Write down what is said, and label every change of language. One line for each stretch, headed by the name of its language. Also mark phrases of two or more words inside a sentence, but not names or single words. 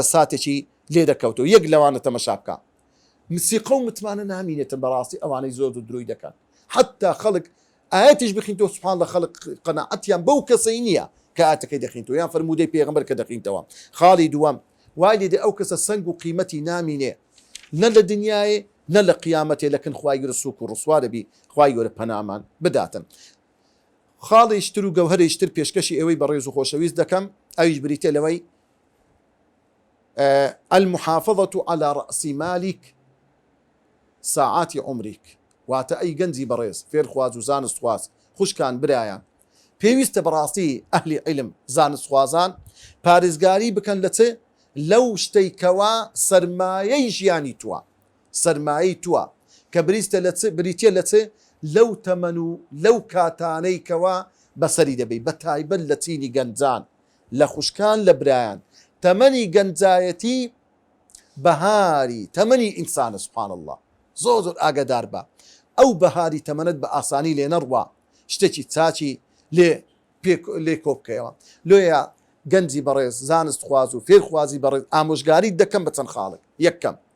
Central Kurdish: ساتێکی لێ دەکەوتەوە یەک لەوانە تەمەشا بکە موسیقە و متمانە نامینێتن بەڕاستی ئەوانەی زۆر دروی دەکەن حتا خەڵک ئاەتیش بخینتەوە سوبحان لە خەڵک قەناعەتیان بەو کەسەی نییە کە ئاەتەکەی دەخینتەوە یان فەرمودەی پێغەمبەر کە دەخینتەوە خاڵی دووەم وای لێدێ ئەو کەسە سنگ و قیمەتی نامینێ نە لە دنیایە نە لە قیامەتێ لەکن خوای گەورە سووک و ڕسوا دەبی خوای گەورە پەنامان بداتن خاڵیشتر و گەوهرێشتر پێشکەشی ئەوەی بەڕێز و خۆشەویست دەکەم ئەویش بریتێ لەوەی
Arabic: المحافظة على رأس مالك ساعات عمرك
Central Kurdish: واتە ئەی گەنجی بەڕێز فێرخواز و زانستخواز خوشکان برایان پێویستە بەڕاستی ئەهلی عیلم زانستخوازان پارێزگاری بکەن لە چ لەو شتەیکەوە سەرمایەی ژیانی تووە سەرمایەی تووە کە بریتە لە چ لەو تەمەن و لەو کاتانەی کەوە بەسەری دەبێت بە تایبەت لە چینی گەنجان لە خوشکان لە برایان تەمەنی گەنجایەتی بەهاری تەمەنی ئینسانە
Arabic: سوبحان الله
Central Kurdish: زۆر ئاگادار بە ئەو بەهاری تەمەنت بە ئاسانی لێ نەڕوا شتێکی چاچی لێ کۆبکەوە لۆیە گەنجی بەڕێز زانست خواز و فێرخوازی بەڕێز ئامۆژگاری دەکەم بە چەند خاڵک یەکەم